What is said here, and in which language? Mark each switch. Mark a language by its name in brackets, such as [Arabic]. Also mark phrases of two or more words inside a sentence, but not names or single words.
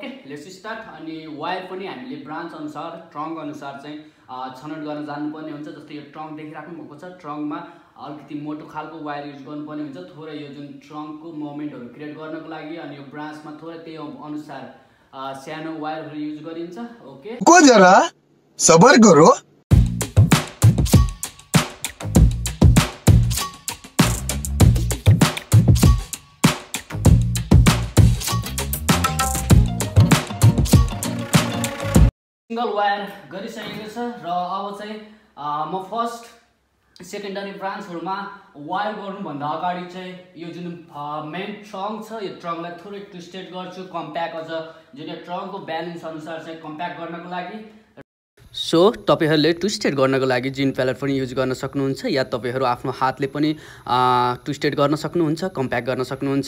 [Nepali] अनि वायर पनि हामीले ब्रान्च अनुसार ट्रङ्क अनुसार चाहिँ छनौट गर्न जानुपर्ने हुन्छ। जस्तै यो ट्रङ्क देखिराख्नु भएको छ, ट्रङ्कमा अलिकति मोटो खालको [English] wire use [Nepali] गर्नुपर्ने हुन्छ थोरै यो जुन ट्रङ्कको मोमेन्टहरू क्रिएट गर्नको लागि। अनि यो ब्रान्चमा थोरै त्यही अनुसार सानो वायरहरू युज गरिन्छ। ओके, [Hindi] को जरा सबर करो। [English] single wire [Nepali] गरिसकेको छ र अब चाहिँ म [English] first secondary [Nepali] ब्रान्चहरुमा वायर गर्नुभन्दा अगाडि चाहिँ यो जुन [English] main trunk [Nepali] छ यो ट्रङ्कलाई थोरै ट्विस्टेड गर्छु कम्प्याक्ट, अझ जुन यो ट्रङ्कको ब्यालेन्स अनुसार चाहिँ कम्प्याक्ट गर्नको लागि। सो तपाईहरुले ट्विस्टेड गर्नको लागि जिन प्यालर पनि युज गर्न सक्नुहुन्छ या तपाईहरु आफ्नो हातले पनि ट्विस्टेड गर्न सक्नुहुन्छ, कम्प्याक्ट गर्न सक्नुहुन्छ।